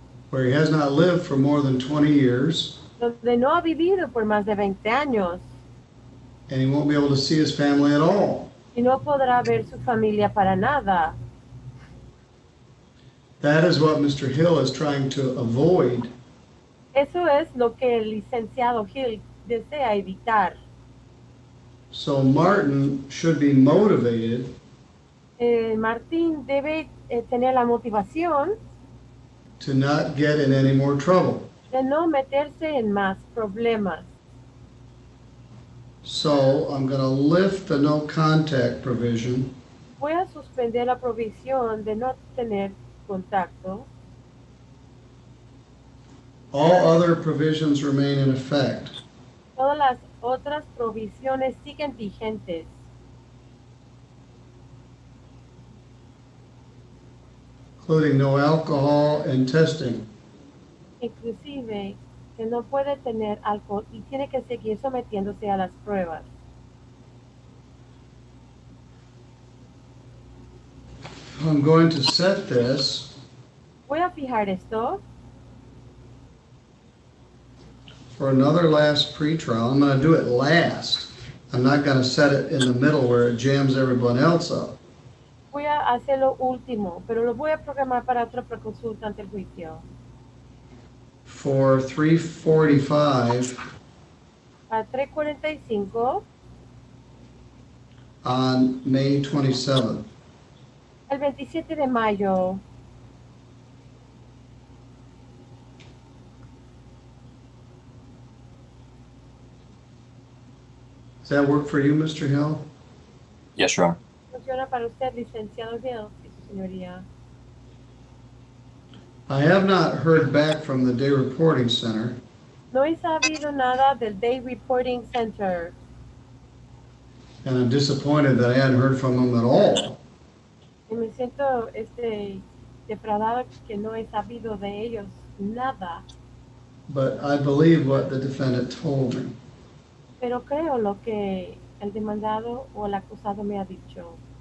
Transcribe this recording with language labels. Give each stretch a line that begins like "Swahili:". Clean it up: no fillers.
English: where he has not lived for more than 20 years,
Spanish: donde no ha vivido por más de 20 años
English: and he won't be able to see his family at all.
Spanish: y no podrá ver su familia para nada.
English: That is what Mr. Hill is trying to avoid.
Spanish: Eso es lo que el licenciado Hill desea evitar.
English: So Martin should be motivated
Spanish: Martín debe tener la motivación
English: to not get in any more trouble.
Spanish: de no meterse en más problemas.
English: So I'm going to lift the no contact provision
Spanish: Voy a suspender la provisión de no tener contacto.
English: All other provisions remain in effect.
Spanish: Todas las otras provisiones siguen vigentes,
English: including no alcohol and testing.
Spanish: inclusive que no puede tener alcohol y tiene que seguir sometiéndose a las pruebas.
English: I'm going to set this
Spanish: Voy a fijar esto
English: for another last pretrial. I'm going to do it last. I'm not going to set it in the middle where it jams everyone else up.
Spanish: Voy a hacerlo último, pero lo voy a programar para otra preconsulta ante el juicio.
English: For 3:45
Spanish: A 3:45
English: on May 27th.
Spanish: el 27 de mayo.
English: Does that work for you, Mr. Hill? Yes, Your Honor.
Spanish: ¿Funciona para usted, licenciado Hill? Sí, su señoría.
English: I have not heard back from the Day Reporting Center,
Spanish: No he sabido nada del Day Reporting Center
English: and I'm disappointed that I hadn't heard from them at all.
Spanish: y me siento defraudado que no he sabido de ellos nada,
English: But I believe what the defendant told me.
Spanish: pero creo lo que el demandado o el acusado me ha dicho.